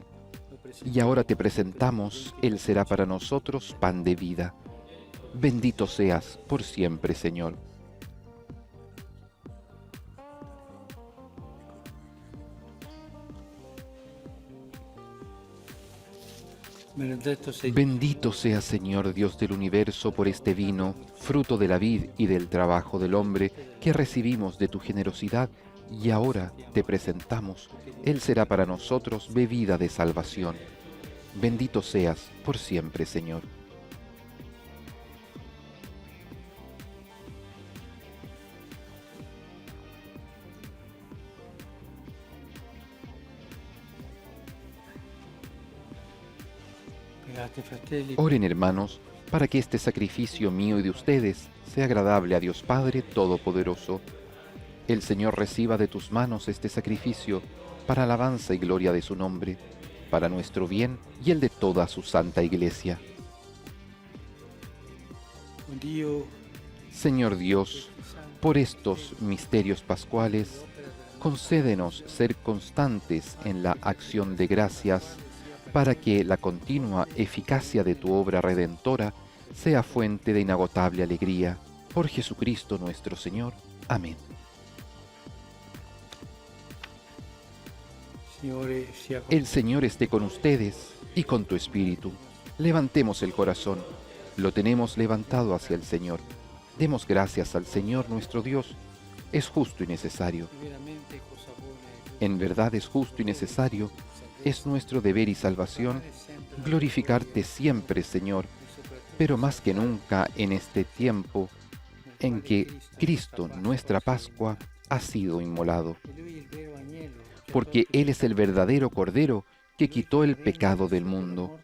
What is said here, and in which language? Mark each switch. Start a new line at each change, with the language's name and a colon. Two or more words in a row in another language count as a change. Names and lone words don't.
Spanish: Y ahora te presentamos, Él será para nosotros pan de vida. Bendito seas por siempre, Señor.
Italian: Benedetto sei
Spanish: Bendito seas, Señor Dios del universo, por este vino, fruto de la vid y del trabajo del hombre, que recibimos de tu generosidad y ahora te presentamos. Él será para nosotros bebida de salvación. Bendito seas por siempre, Señor.
Italian: Pregate, fratelli,
Spanish: Oren, hermanos, para que este sacrificio mío y de ustedes sea agradable a Dios Padre Todopoderoso. El Señor reciba de tus manos este sacrificio para alabanza y gloria de su nombre, para nuestro bien y el de toda su santa Iglesia.
Italian: con Dio
Spanish: Señor Dios, por estos misterios pascuales, concédenos ser constantes en la acción de gracias, para que la continua eficacia de tu obra redentora sea fuente de inagotable alegría. Por Jesucristo nuestro Señor. Amén.
Italian: Signore sia con
Spanish: El Señor esté con ustedes y con tu espíritu. Levantemos el corazón. Lo tenemos levantado hacia el Señor. Demos gracias al Señor nuestro Dios. Es justo y necesario.
Italian: veramente cosa buona
Spanish: En verdad es justo y necesario. Es nuestro deber y salvación glorificarte siempre, Señor, pero más que nunca en este tiempo en que Cristo, nuestra Pascua, ha sido inmolado, porque Él es el verdadero Cordero que quitó el pecado del mundo.